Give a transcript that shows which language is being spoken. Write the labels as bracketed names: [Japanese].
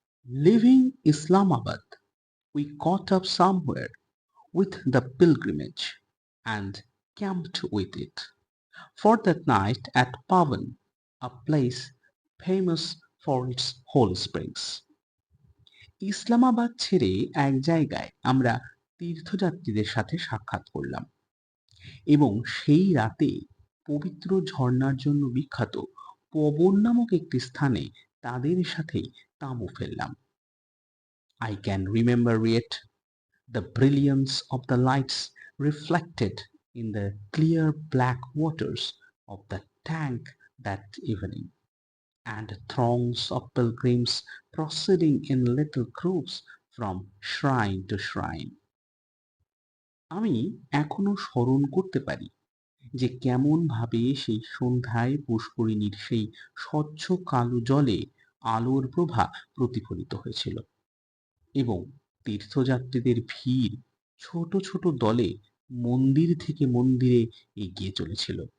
[English] Leaving Islamabad, we caught up somewhere with the pilgrimage and camped with it for that night at Pavan, a place famous for its hot springs. [Bangla] Islamabad ছেড়ে এক জায়গায় আমরা তীর্থযাত্রীদের সাথে সাক্ষাৎ করলাম, এবং সেই রাতে পবিত্র ঝর্ণার জন্য বিখ্যাত পবন নামক একটি স্থানে তাদের সাথেই তাঁবু ফেললাম। [English] I can remember yet the brilliance of the lights reflected in the clear black waters of the tank that evening, and throngs of pilgrims proceeding in little groups from shrine to shrine. [Bangla] আমি এখনো স্মরণ করতে পারি যে কেমন ভাবে সেই সন্ধ্যায় পুষ্করিণীর সেই স্বচ্ছ কালো জলে আলোর প্রভা প্রতিফলিত হয়েছিল, এবং তীর্থযাত্রীদের ভিড় ছোট ছোট দলে মন্দির থেকে মন্দিরে এগিয়ে চলেছিল।